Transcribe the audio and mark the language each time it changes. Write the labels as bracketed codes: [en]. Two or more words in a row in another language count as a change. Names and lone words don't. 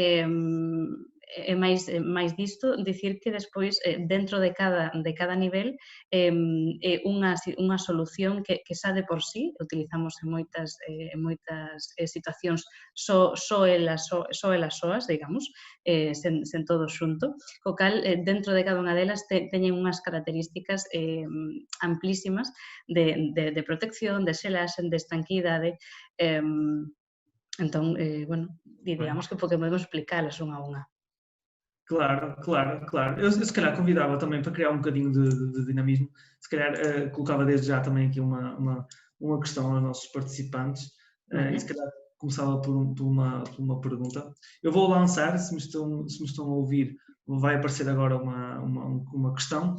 [gl] E máis disto, dicir que despois, dentro de cada nivel, é unha solución que xa de por sí utilizamos en moitas situacións só elas soas, digamos, sen todo xunto, co cal, dentro de cada unha delas teñen unhas características amplísimas de protección, de xelaxe, de estanquidade. Entón, bueno, digamos que podemos explicalas unha a unha. Claro, claro, claro. [pt] Eu se calhar convidava também para criar um bocadinho de dinamismo, se calhar colocava desde já também aqui uma questão aos nossos participantes e se calhar começava por uma pergunta. Eu vou lançar, se me estão a ouvir, vai aparecer agora uma questão.